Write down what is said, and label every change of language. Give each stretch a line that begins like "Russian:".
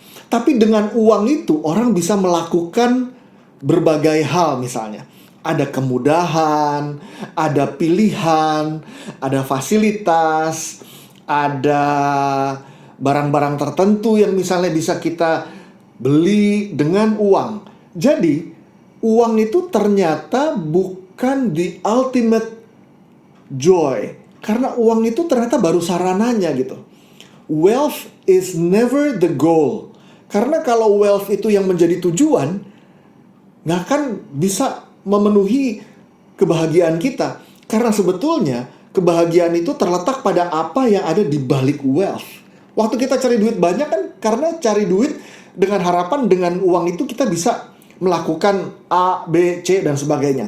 Indonesian: Tapi dengan uang itu orang bisa melakukan berbagai hal, misalnya ada kemudahan, ada pilihan, ada fasilitas, ada barang-barang tertentu yang misalnya bisa kita beli dengan uang. Jadi uang itu ternyata bukan
English: the ultimate joy,
Indonesian: karena uang itu ternyata baru sarananya gitu.
English: Wealth is never the goal.
Indonesian: Karena kalau wealth itu yang menjadi tujuan, nggak akan bisa memenuhi kebahagiaan kita. Karena sebetulnya kebahagiaan itu terletak pada apa yang ada di balik wealth. Waktu kita cari duit banyak kan karena cari duit dengan harapan dengan uang itu kita bisa melakukan A, B, C, dan sebagainya.